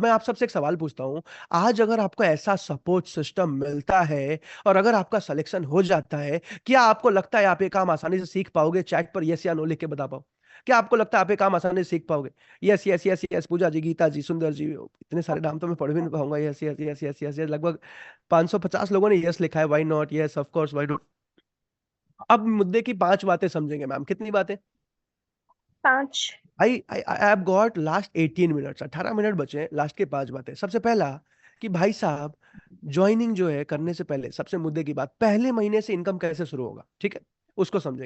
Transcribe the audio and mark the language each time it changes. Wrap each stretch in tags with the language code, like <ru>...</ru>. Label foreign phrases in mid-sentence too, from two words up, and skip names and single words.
<hi>मैं आप सबसे एक सवाल पूछता हूं, आज अगर आपको ऐसा</hi> <en>support system</en> <hi>मिलता है और अगर आपका सिलेक्शन हो जाता है, क्या आपको लगता है आप ये काम आसानी से सीख पाओगे? चैट पर यस या नो लिख के बता पाओ। क्या आपको लगता है आप ये काम आसानी से सीख पाओगे?</hi> <en>yes yes yes yes,</en> <hi>पूजा जी, गीता जी, सुंदर जी, इतने सारे नाम तो मैं पढ़ भी नहीं पाऊंगा।</hi> <en>yes yes yes yes yes yes,</en> <hi>लगभग 550 लोगों ने यस लिखा है।</hi> <en>why not, yes of course, why not.</en> <hi>अब मुद्दे की 5 बातें समझेंगे मैम। कितनी बातें? 5।</hi> <en>I have got last 18 minutes,</en> <hi>18 मिनट बचे हैं, लास्ट के 5 बातें। सबसे पहला कि भाई साहब, ज्वाइनिंग जो है करने से पहले सबसे मुद्दे की बात, पहले महीने से इनकम कैसे शुरू होगा, ठीक है, उसको समझेंगे।</hi>